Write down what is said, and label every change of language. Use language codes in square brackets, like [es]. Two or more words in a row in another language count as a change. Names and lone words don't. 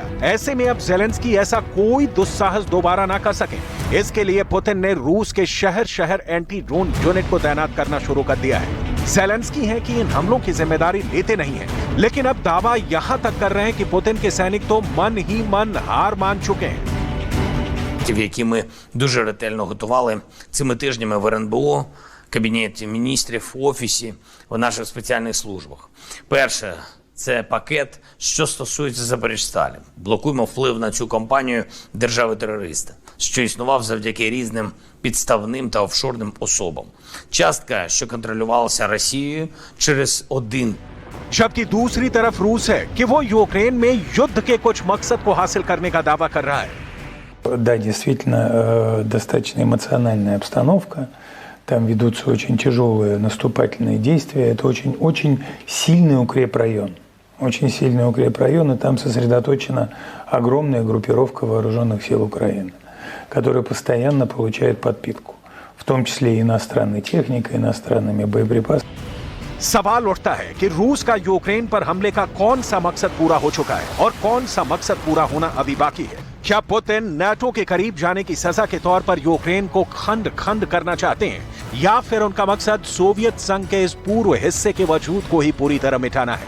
[hi] ऐसे में अब ज़ेलेंस्की ऐसा कोई दुस्साहस दोबारा ना कर सके, इसके लिए पुतिन ने रूस के शहर शहर [en] anti drone unit [hi] को तैनात करना शुरू कर दिया है। ज़ेलेंस्की हैं कि इन हमलों की जिम्मेदारी लेते नहीं हैं, लेकिन अब दावा यहां तक कर रहे हैं कि पुतिन के सैनिक तो मन ही मन हार मान चुके हैं। [uk] Які ми дуже ретельно готували цими тижнями в РНБО, Кабінеті міністрів, Офісі, в наших спеціальних службах. Перше – це пакет, що стосується Запоріжсталі. Блокуємо вплив на цю компанію держави-терориста, що існував завдяки різним підставним та офшорним особам. Частка, що контролювалася Росією через один. [hi] जबकि दूसरी तरफ रूस है कि वो यूक्रेन में युद्ध के कुछ मकसद को हासिल करने का दावा कर रहा है। [ru] Да, действительно, достаточно эмоциональная обстановка. Там ведутся очень тяжелые наступательные действия. Это очень сильный укрепрайон. Очень сильный укрепрайон, и там сосредоточена огромная группировка вооруженных сил Украины, которая постоянно получает подпитку, в том числе и иностранной техникой, иностранными बोयेप्रिपासами. [hi] सवाल उठता है कि रूस का यूक्रेन पर हमले का कौन सा मकसद पूरा हो चुका है और कौन सा मकसद पूरा होना अभी बाकी है। क्या पुतिन नाटो के करीब जाने की सजा के तौर पर यूक्रेन को खंड खंड करना चाहते हैं, या फिर उनका मकसद सोवियत संघ के इस पूर्व हिस्से के वजूद को ही पूरी तरह मिटाना है।